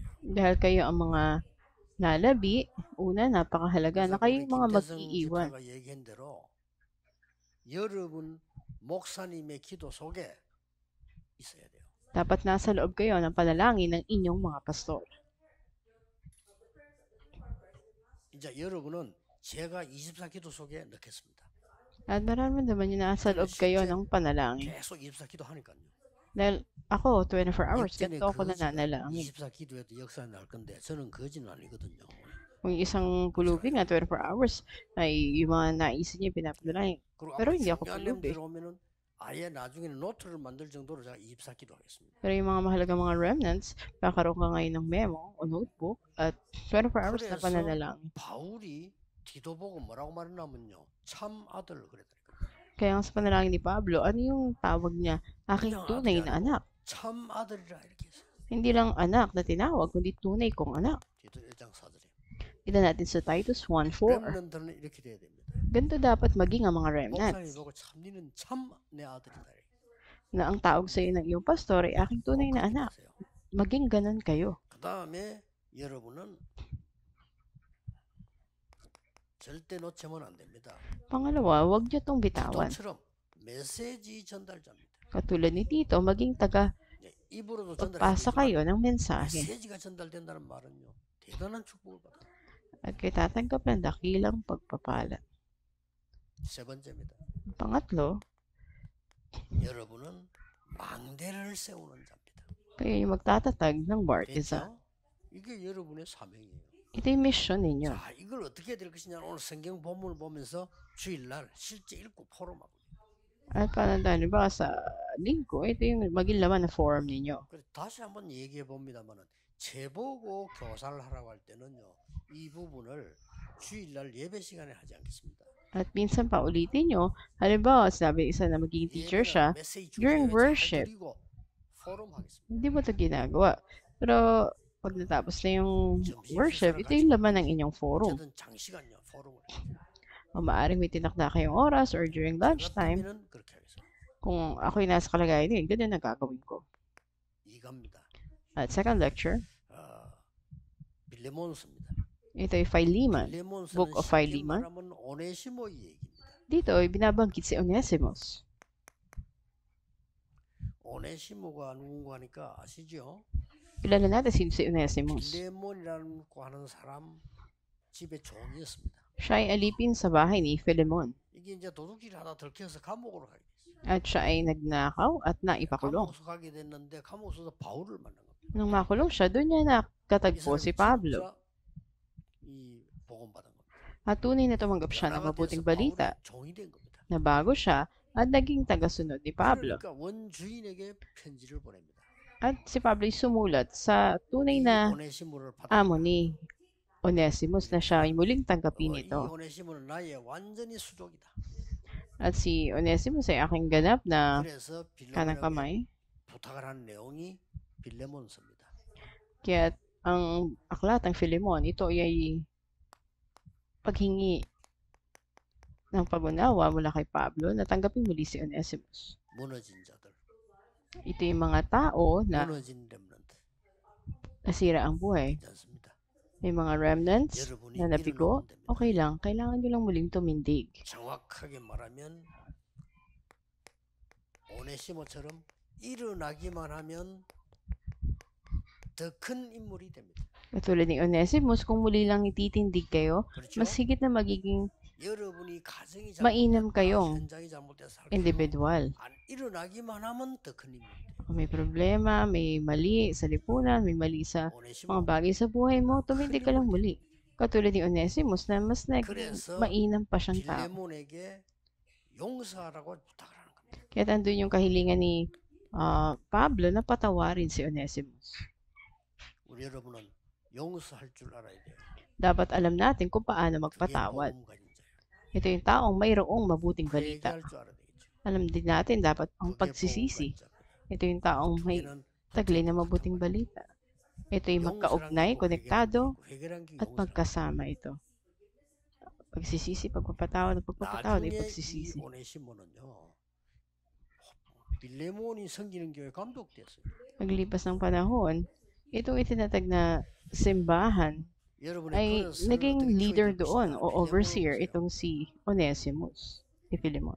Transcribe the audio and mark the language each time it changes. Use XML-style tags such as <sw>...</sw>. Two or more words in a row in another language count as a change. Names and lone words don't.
<tl>Dahil kayo ang mga nalabi, una, napakahalaga na kayo yung mga</tl> <ko>김태성</ko> <tl>mag-iiwan.</tl> <ko>집사가 얘기한 대로 여러분 목사님의 기도 속에 있어야 돼요.</ko> <tl>Dapat nasa loob kayo ng panalangin ng inyong mga pastor.</tl> <ko>이제 여러분은 제가 24기도 속에 넣겠습니다.</ko> <tl>At mararamdaman nyo nasa loob kayo ng panalangin.</tl> <ko>계속 24기도 하니까요.</ko> <tl>Dahil ako, 24 hours,</tl> <ko>역전의</ko> <tl>ganito ako</tl> <ko>거지가</ko> <tl>nananalangin.</tl> <ko>24기도에도 역사가 날 건데 저는 거지는 아니거든요.</ko> <tl>Kung isang pulubi nga, 24 hours, ay yung mga naisip niya pinapadalangin.</tl> <ko>그리고</ko> <tl>Pero</tl> <ko>아마</ko> <tl>hindi ako</tl> <ko>중요한</ko> <tl>pulubi.</tl> <ko>내용들 오면은 아예 나중에는 노트를 만들 정도로 제가 24기도 하겠습니다.</ko> <tl>Pero yung mga mahalagang mga remnants, kakaroon ka ngayon ng memo o notebook at 24 hours na</tl> <ko>그래서</ko> <tl>pananalangin.</tl> <ko>바울이 디도 보고 뭐라고 말했냐면요. 참 아들 그랬다니까요.</ko> <tl>Kaya nga sa panalangin ni Pablo, ano yung tawag niya? Aking</tl> <ko>그냥</ko> <tl>tunay</tl> <ko>아들이</ko> <tl>na</tl> <ko>아니고</ko> <tl>anak.</tl> <ko>참 아들이라 이렇게 했어요.</ko> <tl>Hindi lang anak na tinawag, kundi tunay kong anak.</tl> <ko>디도 1장 4절에.</ko> <tl>Ito natin sa Titus 1:4.</tl> <ko>렘넌트는 이렇게 돼야 됩니다.</ko> <tl>Ganito dapat maging ang mga remnants.</tl> <ko>목사님 보고 참 니는 참 내 아들이다.</ko> <tl>Na ang tawag sa iyo ng iyong pastor ay aking tunay na anak. Maging ganun kayo.</tl> <ko>그 다음에 여러분은 절대 놓치면 안 됩니다.</ko> <tl>Pangalawa, huwag niyo itong bitawan.</tl> <ko>디도처럼 메시지 전달자입니다.</ko> <tl>Katulad ni Tito, maging taga</tl> <ko>입으로도</ko> <tl>pagpasa</tl> <ko>전달해주지만</ko> <tl>kayo ng mensahe.</tl> <ko>메시지가 전달된다는 말은요. 대단한 축복을 받아요.</ko> <tl>At kayo tatanggap ng dakilang pagpapala.</tl> <ko>세 번째입니다.</ko> <tl>Pangatlo,</tl> <ko>여러분은 망대를 세우는 자입니다.</ko> <tl>Kayo yung magtatatag ng baptism.</tl> <ko>됐죠? 이게 여러분의 사명이에요.</ko> <tl>Ito yung mission ninyo.</tl> <ko>자, 이걸 어떻게 해야 될 것이냐? 오늘 성경 본문을 보면서 주일날 실제 읽고 포럼하고.</ko> <tl>At paano ba sa linggo, ito yung maging laman na forum ninyo.</tl> <ko>그래 다시 한번 얘기해 봅니다만은 제보고 교사를 하라고 할 때는요, 이 부분을 주일날 예배 시간에 하지 않겠습니다.</ko> <tl>At minsan pa ulitin nyo, halimbawa, sinabi isa na magiging teacher siya,</tl> <ko>메시지</ko> <tl>during</tl> <ko>주제에 잘</ko> <tl>worship,</tl> <ko>드리고 포럼 하겠습니다.</ko> <tl>hindi mo ito ginagawa. Pero, pag natapos na yung worship, ito yung laman ng inyong forum.</tl> <ko>어쨌든 장시간요 포럼을.</ko> <tl>O maaaring may tinakda kayong oras</tl> <en>or during lunchtime,</en> <ko>같으면은 그렇게 하겠습니다.</ko> <tl>kung ako'y nasa kalagayan yun, ganyan ang gagawin ko.</tl> <ko>이갑니다.</ko> <tl>At</tl> <en>second lecture,</en> <ko>빌레몬서입니다.</ko> <tl>ito ay Philemon.</tl> <ko>빌레몬서는</ko> <en>Book of</en> <ko>쉽게</ko> <en>Philemon.</en> <ko>말하면 오네시모의 얘기입니다.</ko> <tl>Dito ay binabanggit si Onesimus.</tl> <ko>오네시모가 누군가 하니까 아시죠?</ko> <tl>Kilala natin si Onesimus.</tl> <ko>빌레몬이라고 하는 사람 집의 종이었습니다.</ko> <tl>Siya ay alipin sa bahay ni Philemon.</tl> <ko>이게 이제 도둑질 하다 들켜서 감옥으로 가게 됐어요.</ko> <tl>At siya ay nagnakaw at naipakulong.</tl> <ko>감옥에서 가게 됐는데 감옥에서 바울을 만난 겁니다.</ko> <tl>Nung makulong siya, doon niya nakatagpo si Pablo.</tl> <ko>진짜 이 복음 받은 겁니다.</ko> <tl>At tunay na tumanggap siya ng</tl> <ko>나라가</ko> <tl>mabuting</tl> <ko>돼서</ko> <tl>balita</tl> <ko>바울의 종이 된 겁니다.</ko> <tl>na bago siya at naging tagasunod ni Pablo.</tl> <ko>그러니까 원주인에게 편지를 보냅니다.</ko> <tl>At si Pablo ay sumulat sa tunay</tl> <ko>이</ko> <tl>na</tl> <ko>오네시모를 받아.</ko> <tl>amo ni Onesimus na siya ay muling tanggapin</tl> <ko>이</ko> <tl>ito.</tl> <ko>오네시모는 나의 완전히 수족이다.</ko> <tl>At si Onesimus ay aking ganap na</tl> <ko>그래서</ko> <tl>kanang</tl> <ko>빌레몬에게</ko> <tl>kamay.</tl> <ko>부탁을 한 내용이 빌레몬서입니다.</ko> <tl>Kaya ang aklatang Philemon, ito ay paghingi ng pag-unawa mula kay Pablo na tanggapin muli si Onesimus.</tl> <ko>무너진 자들,</ko> <tl>Ito yung mga tao na</tl> <ko>무너진 렘넌트.</ko> <tl>nasira ang buhay.</tl> <ko>않습니다.</ko> <tl>May mga remnants</tl> <ko>여러분이</ko> <tl>na nabigo,</tl> <ko>일어나면 됩니다.</ko> <tl>okay lang. Kailangan nyo lang muling tumindig.</tl> <ko>정확하게 말하면 오네시모처럼 일어나기만 하면 더 큰 인물이 됩니다.</ko> <tl>Katulad ni Onesimus, kung muli lang ititindig kayo,</tl> <ko>그렇죠?</ko> <tl>mas higit na magiging</tl> <ko>여러분이 가정이</ko> <tl>mainam</tl> <ko>잘못됐다,</ko> <tl>kayong</tl> <ko>현장이 잘못돼서 할</ko> <tl>individual.</tl> <ko>안 일어나기만 하면 더 큰 인물이 돼요.</ko> <tl>Kung may problema, may mali sa lipunan, may mali sa mga</tl> <ko>오네시모.</ko> <tl>bagay sa buhay mo, tumindig ka lang muli. Katulad ni Onesimus na mas naging</tl> <ko>그래서</ko> <tl>mainam pa siyang tao.</tl> <ko>빌레몬에게 용서하라고 부탁을 하는 겁니다.</ko> <tl>Kaya andun yung kahilingan ni Pablo na patawarin si Onesimus.</tl> <ko>우리 여러분은 용서할 줄 알아야 돼요.</ko> <tl>Dapat alam natin kung paano</tl> <ko>그게</ko> <tl>magpatawad.</tl> <ko>복음 가진 자예요.</ko> <tl>Ito yung taong mayroong mabuting balita.</tl> <ko>회개할 줄 알아야 되겠죠.</ko> <tl>Alam din natin dapat ang</tl> <ko>그게 복음</ko> <tl>pagsisisi.</tl> <ko>가진 자예요.</ko> <tl>Ito yung taong may</tl> <ko>그게는</ko> <tl>taglay na mabuting balita. Ito yung magkaugnay, konektado, at magkasama ito. Pagsisisi, pagpapatawad, pagpapatawad ay</tl> <ko>나중에 이</ko> <tl>pagsisisi.</tl> <ko>오네시모는요. 빌레몬이 섬기는 교회 감독됐어요.</ko> <tl>Paglipas ng panahon, itong itinatag na simbahan</tl> <ko>여러분의</ko> <tl>ay</tl> <ko>그릇을</ko> <tl>naging</tl> <ko>어떻게</ko> <tl>leader</tl> <ko>키워야 될</ko> <tl>doon</tl> <ko>것이냐.</ko> <tl>o overseer</tl> <ko>빌레몬은</ko> <tl>itong si Onesimus, si Philemon.</tl>